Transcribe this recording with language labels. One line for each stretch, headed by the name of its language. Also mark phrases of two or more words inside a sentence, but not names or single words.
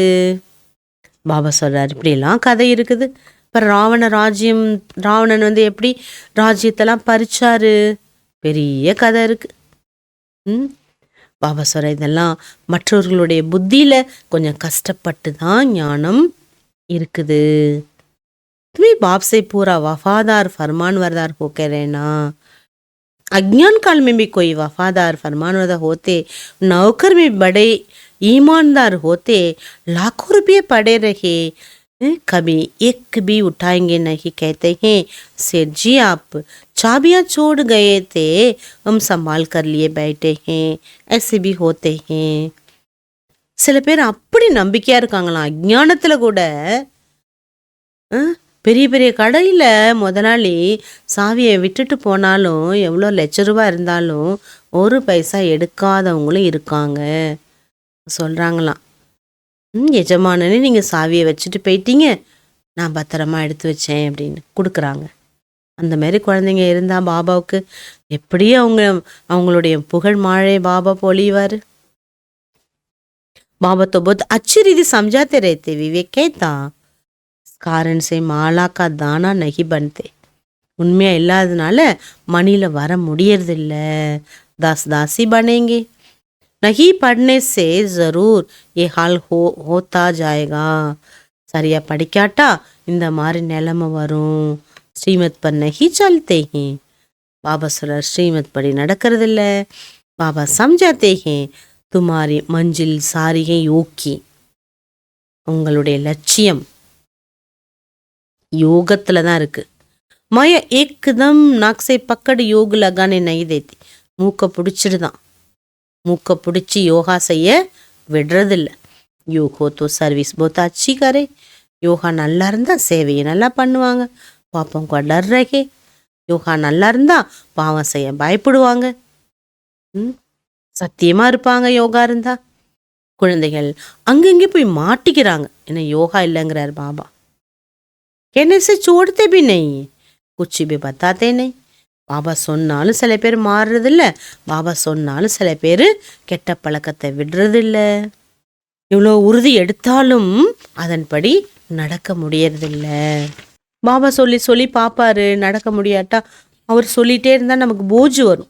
Tamil: பாபா சொல்றார், இப்படிலாம் கதை இருக்குது. இப்போ ராவணன் எப்படி ராஜ்யத்தெல்லாம் பறிச்சாரு, பெரிய கதை இருக்கு. பாபா சொல்ற இதெல்லாம் மற்றவர்களுடைய புத்தியில கொஞ்சம் கஷ்டப்பட்டு தான் ஞானம் இருக்குது.
Hindi: तुम्हें बाप से पूरा वफादार फरमानवरदार होकर रहना. अज्ञान काल में भी कोई वफादार फरमानवरदार होते, नौकर में बड़े ईमानदार होते, लाखों रुपये पड़े रहे, कभी एक भी उठाएंगे नहीं. कहते हैं सेठ जी आप चाबियां छोड़ गए थे, हम संभाल कर लिए बैठे हैं. ऐसे भी होते हैं.
Tamil: சில பேர் அப்படி நம்பிக்கையா இருக்காங்களாம். அஜ்ஞானத்துல கூட பெரிய பெரிய கடையில் முதலாளி சாவியை விட்டுட்டு போனாலும், எவ்வளோ லட்ச ரூபா இருந்தாலும் ஒரு பைசா எடுக்காதவங்களும் இருக்காங்க சொல்கிறாங்களாம். எஜமானனே நீங்கள் சாவியை வச்சுட்டு போயிட்டீங்க, நான் பத்திரமா எடுத்து வச்சேன் அப்படின்னு கொடுக்குறாங்க. அந்த மாதிரி குழந்தைங்க இருந்தால் பாபாவுக்கு எப்படி அவங்களுடைய புகழ் மாழை பாபா பொழிவார்.
Hindi: பாபா तो बहुत अच्छी रीति समझाते रहते. विवेक कहता कारण से माला का दाना नहीं बनते.
Tamil: உண்மையா இல்லாததுனால மணியில் வர முடியறதில்ல.
Hindi: दास दासी बनेंगे. नहीं पढ़ने से जरूर ये हाल होता जाएगा.
Tamil: சரியா படிக்காட்டா இந்த மாதிரி நிலைமை வரும்.
Hindi: ஸ்ரீமத் पर नहीं चलते हैं.
Tamil: பாபா சொல்றார், ஸ்ரீமத் படி நடக்கிறதில்ல.
Hindi: பாபா समझाते हैं तुम्हारी मंजिल सारी है योग की.
Tamil: உங்களுடைய லட்சியம் யோகத்துல தான் இருக்கு.
Hindi: माया एकदम नाक से पकड़ योग लगाने नहीं देती.
Tamil: மூக்கை பிடிச்சிடுதான். மூக்கை பிடிச்சி யோகா செய்ய விடுறதில்ல.
Hindi: योगो तो सर्विस बहुत अच्छी करे.
Tamil: யோகா நல்லா இருந்தா சேவையை நல்லா பண்ணுவாங்க.
Hindi: पापों को डर रहे.
Tamil: யோகா நல்லா இருந்தா பாவம் செய்ய பயப்படுவாங்க. சத்தியமா இருப்பாங்க யோகா இருந்தா. குழந்தைகள் அங்கங்கே போய் மாட்டிக்கிறாங்க. என்ன யோகா இல்லைங்கிறார் பாபா.
Hindi: कहने से छोड़ते भी नहीं, कुछ भी बताते नहीं.
Tamil: பாபா சொன்னாலும் சில பேர் மாறுறதில்ல. பாபா சொன்னாலும் சில பேர் கெட்ட பழக்கத்தை விடுறதில்ல. இவ்வளோ உறுதி எடுத்தாலும் அதன்படி நடக்க முடியறதில்ல. பாபா சொல்லி சொல்லி பார்ப்பாரு, நடக்க முடியாட்டா அவர் சொல்லிட்டே இருந்தால் நமக்கு போஜு வரும்.